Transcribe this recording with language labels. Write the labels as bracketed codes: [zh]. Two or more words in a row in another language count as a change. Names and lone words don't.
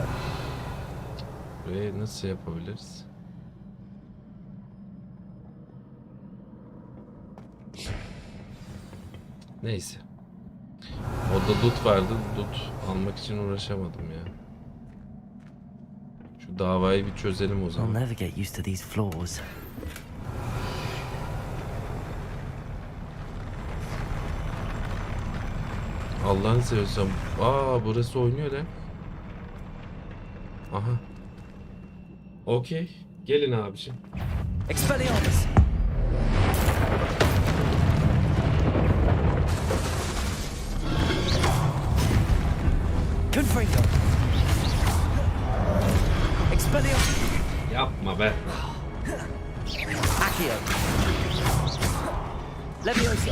[tr] Burayı nasıl yapabiliriz? Neyse. Orada loot vardı. Loot almak için uğraşamadım ya. Şu davayı bir çözelim o zaman. [en] I'll never get used to these floors. [tr] Allah'ını seversen. Burası oynuyor lan. Aha. Okey. Gelin abiciğim. Expelliarmus. Confringo. Expelliarmus. Yapma be. Accio. Levioso.